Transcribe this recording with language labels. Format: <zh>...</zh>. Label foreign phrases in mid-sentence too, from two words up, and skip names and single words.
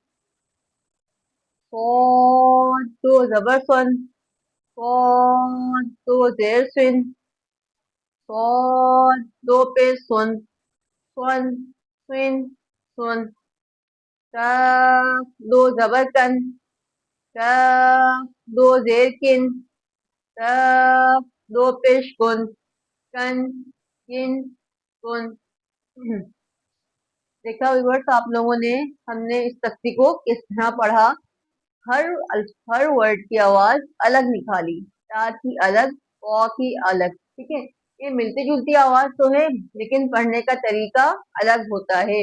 <ur>صاد دو زبر سن، صاد دو زیر سن، صاد دو پیش سن، سن سن سن۔ کاف دو زبر کن، کاف دو زیر کن، کاف دو پیش کن، کن کن کن۔ دیکھا ویورز آپ لوگوں نے، ہم نے اس تختی کو کس طرح پڑھا. ہر ہر ورڈ کی آواز الگ نکالی، تا کی الگ، ک کی الگ، ٹھیک ہے. یہ ملتی جلتی آواز تو ہے، لیکن پڑھنے کا طریقہ الگ ہوتا ہے.</ur>